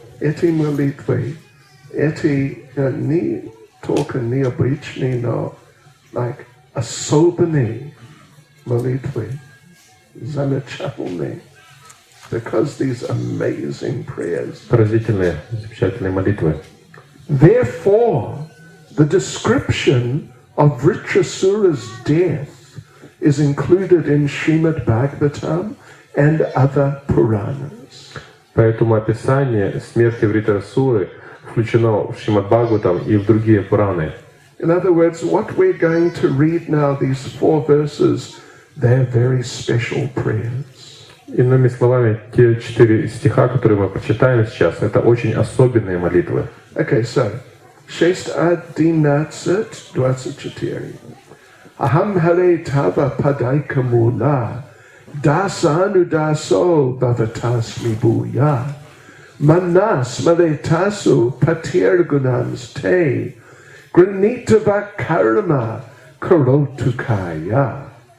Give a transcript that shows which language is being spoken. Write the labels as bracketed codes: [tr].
[ru] Эти молитвы, не только необычные, но особенные молитвы, замечательные, [en] because these amazing prayers. [ru] Поразительные, замечательные молитвы. [en] Therefore, the description of Vritrasura's death is included in Srimad Bhagavatam and other Puranas. [ru] Поэтому описание смерти Вритрасуры включено в Шримад Бхагаватам и в другие Пураны. [en] In other words, what we're going to read now, these 4 verses, they're very special prayers. [ru] Иными словами, те 4 стиха, которые мы прочитаем сейчас, это очень особенные молитвы. [en] Okay, so, 6:11-24. [sa] Aham hare tava padaika mula, dasanu daso bhavatasmi bhuya, manas maletasu patirgunams te, granitava karma karotukaya.